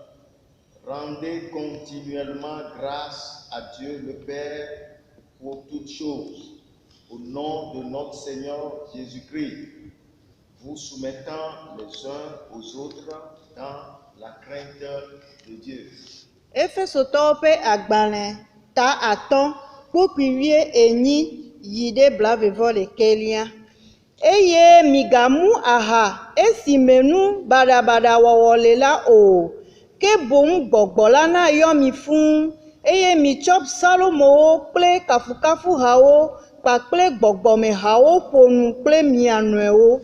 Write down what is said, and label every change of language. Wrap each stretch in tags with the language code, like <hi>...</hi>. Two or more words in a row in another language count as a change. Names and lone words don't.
<fr>Rendez continuellement grâce à Dieu le Père pour toutes choses, au nom de notre Seigneur Jésus-Christ, vous soumettant les uns aux autres dans la crainte de Dieu.</fr> <ee>Efesotɔwo ƒe agbalẽ ta atɔ̃ kpokpui 18 yi ɖe blaeve ɖekɛlia. Eye migamu aha esime nu baɖabaɖa wɔwɔ le la o, ke boŋ gbɔgbɔ la nayɔ mi fũu, eye mitsɔ psalomowo kple kafukafuhawo kpakple gbɔgbɔmehawo ƒo nu kple mia nɔewo.</ee>